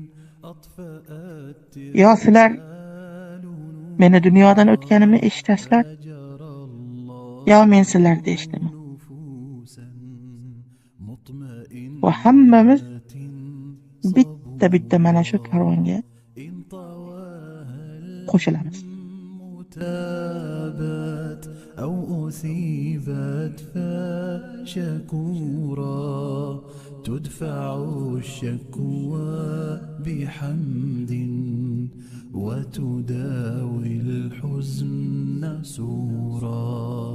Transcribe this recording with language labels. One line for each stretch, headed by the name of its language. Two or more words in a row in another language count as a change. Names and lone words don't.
Uzbek: Yo sizlar meni dunyodan o'tganimni eshitasizlar, yo men sizlarni eshitaman. Va hammamiz bitta mana shu karvonga qo'shilamiz.
Arabic: أو أثيبت فشكورا تدفع الشكوى بحمد وتداوي الحزن سورا